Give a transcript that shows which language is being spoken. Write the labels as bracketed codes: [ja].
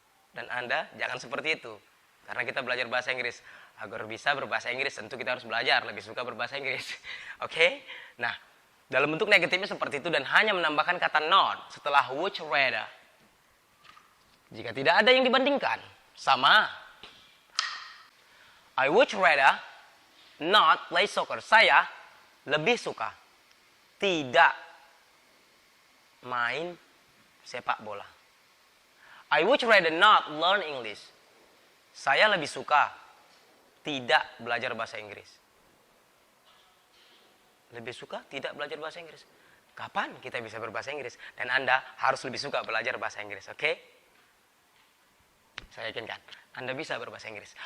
[id] Dan Anda jangan seperti itu. Karena kita belajar bahasa Inggris. Agar bisa berbahasa Inggris tentu kita harus belajar. Lebih suka berbahasa Inggris. Oke? Nah, dalam bentuk negatifnya seperti itu. Dan hanya menambahkan kata not setelah would rather. Jika tidak ada yang dibandingkan. Sama. [en] I would rather not play soccer. [id] Saya lebih suka tidak main sepak bola. [en] I would rather not learn English. [id] Saya lebih suka tidak belajar bahasa Inggris. Lebih suka tidak belajar bahasa Inggris. Kapan kita bisa berbahasa Inggris? Dan Anda harus lebih suka belajar bahasa Inggris, oke? Saya yakinkan Anda bisa berbahasa Inggris.